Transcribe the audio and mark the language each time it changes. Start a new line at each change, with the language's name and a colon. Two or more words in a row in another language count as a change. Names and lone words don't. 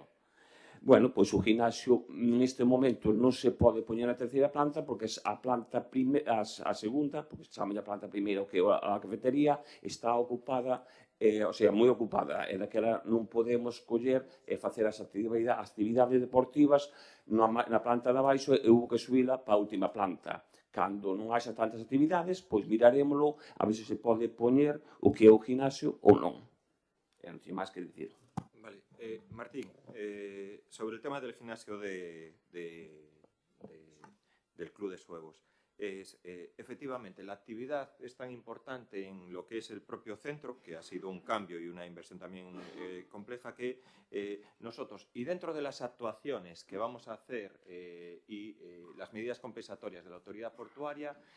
Galician: Bueno, pois o gimnasio neste momento non se pode poñer a terceira planta porque a segunda, porque se chama a planta primeira que a cafetería, está ocupada,
Spanish: o sea,
Galician: moi ocupada, e daquela non podemos coller e facer as actividades deportivas na planta de abaixo e houve que subila para a última planta. Cando non haxa tantas actividades, pois mirarémoslo a ver se se pode poñer o que é o gimnasio ou non. E non ten máis que dicir. Vale.
Spanish: Martín, sobre el tema del gimnasio del Club de Suevos, efectivamente, la actividad es tan importante en lo que es el propio centro, que ha sido un cambio y una inversión también compleja, que nosotros, y dentro de las actuaciones que vamos a hacer y las medidas compensatorias de la autoridad portuaria,